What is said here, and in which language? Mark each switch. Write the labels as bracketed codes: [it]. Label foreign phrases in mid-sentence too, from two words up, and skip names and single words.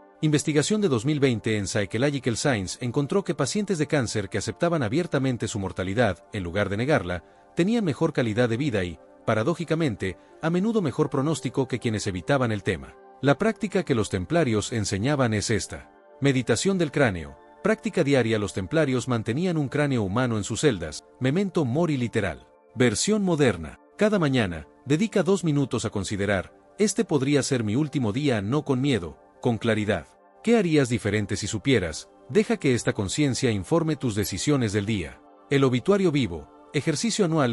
[es] Investigación de 2020 en Psychological Science encontró que pacientes de cáncer que aceptaban abiertamente su mortalidad, en lugar de negarla, tenían mejor calidad de vida y, paradójicamente, a menudo mejor pronóstico que quienes evitaban el tema. La práctica que los templarios enseñaban es esta. Meditación del cráneo. Práctica diaria. Los templarios mantenían un cráneo humano en sus celdas, [la] memento mori literal. [es] Versión moderna. Cada mañana, dedica 2 minutos a considerar, este podría ser mi último día, no con miedo, con claridad. ¿Qué harías diferente si supieras? Deja que esta conciencia informe tus decisiones del día. El obituario vivo. Ejercicio anual.